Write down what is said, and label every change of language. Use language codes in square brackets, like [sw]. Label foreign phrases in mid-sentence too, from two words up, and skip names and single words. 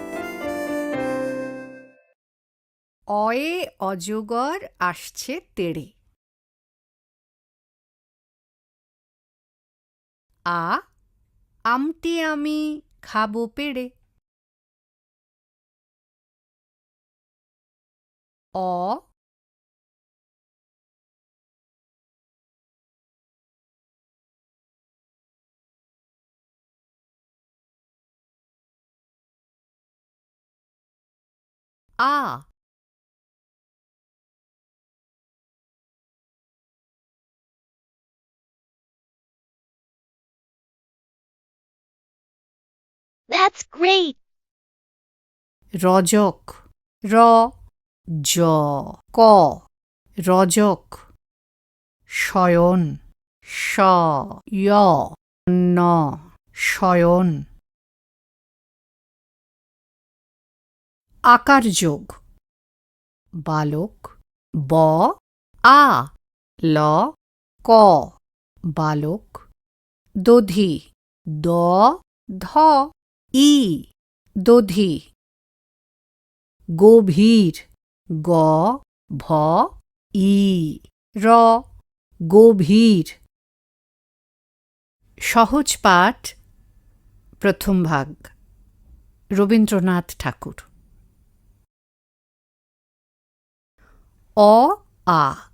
[bn] অয়ে অজগর আসছে তেড়ে। আ আমটি আমি খাবো পেড়ে। অ আ [en] That's great! [bn] রজক র জ ক রজক। শয়ন শ য় ন শয়ন। আকার যোগ বালক ব আ ল ক বালক। দধি দ ধ ই দধি। গভীর গ ভ ই র গভীর। সহজ পাঠ প্রথম ভাগ। রবীন্দ্রনাথ ঠাকুর। অ আ।